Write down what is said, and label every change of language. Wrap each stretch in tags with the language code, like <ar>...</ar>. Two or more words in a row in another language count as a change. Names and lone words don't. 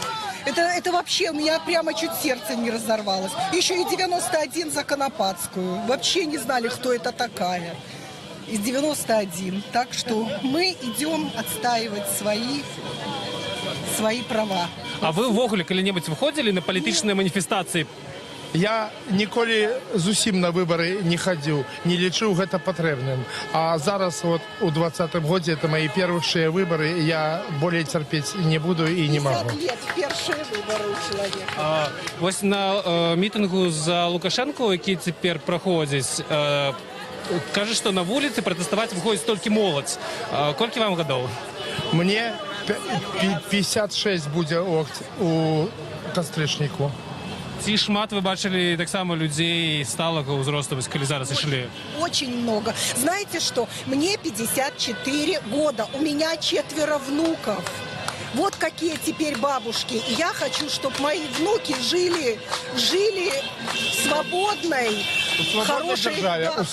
<ru>Это вообще, у меня прямо чуть сердце не разорвалось. Еще и 91 за Конопатскую. Вообще не знали, кто это такая. Из 91. Так что мы идем отстаивать свои права.</ru> <be>А вы ввогуле калі-небудзь выходзілі на палітычныя маніфестацыі? Я ніколі зусім на выборы не хадзіў, не лічыў гэта патрэбным. А зараз вот у 2020 годзе</be> <ru>это мои первые выборы, я более терпеть не буду и не могу. 50 лет, первые выборы у человека.</ru> <be>Вось на мітынгу за Лукашенко, які цяпер праходзіць, кажа, што на вуліцы пратэставаць выходзіць толькі моладзь. Колькі вам гадоў? Мне 56 будзе у кастрычніку. Ці шмат вы бачылі таксама людзей сталага ўзросту, калі зараз ішлі?</be> <ru>Очень много. Знаете что? Мне 54 года. У меня 4 внуков. Вот какие теперь бабушки. И я хочу, чтобы мои внуки жили в свободной, хорошей, державе, да,</ru>